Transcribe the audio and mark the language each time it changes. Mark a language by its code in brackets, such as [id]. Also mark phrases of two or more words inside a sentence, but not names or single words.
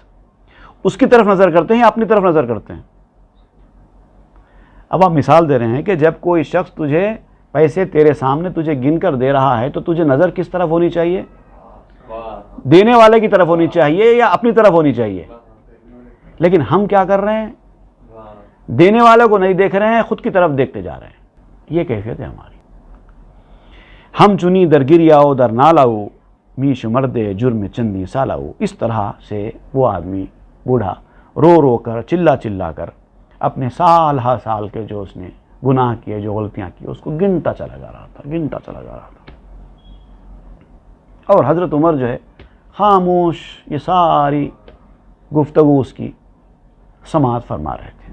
[ur] اس کی طرف نظر کرتے ہیں یا اپنی طرف نظر کرتے ہیں؟ اب آپ مثال دے رہے ہیں کہ جب کوئی شخص تجھے پیسے تیرے سامنے تجھے گن کر دے رہا ہے تو تجھے نظر کس طرف ہونی چاہیے؟ دینے والے کی طرف ہونی چاہیے یا اپنی طرف ہونی چاہیے؟ لیکن ہم کیا کر رہے ہیں؟ دینے والے کو نہیں دیکھ رہے ہیں، خود کی طرف دیکھتے جا رہے ہیں۔ یہ کیفیت ہے ہماری۔ [fa] ہم چنی در گریاؤ در نالاؤ، می شمردے جرم چندی سالاؤ۔ [ur] اس طرح سے وہ آدمی بوڑھا رو رو کر، چلا چلا کر اپنے سال ہا سال کے جو اس نے گناہ کیے، جو غلطیاں کی، اس کو گنتا چلا جا رہا تھا، گنتا چلا جا رہا تھا۔ اور حضرت عمر جو ہے خاموش یہ ساری گفتگو اس کی سماعت فرما رہے تھے۔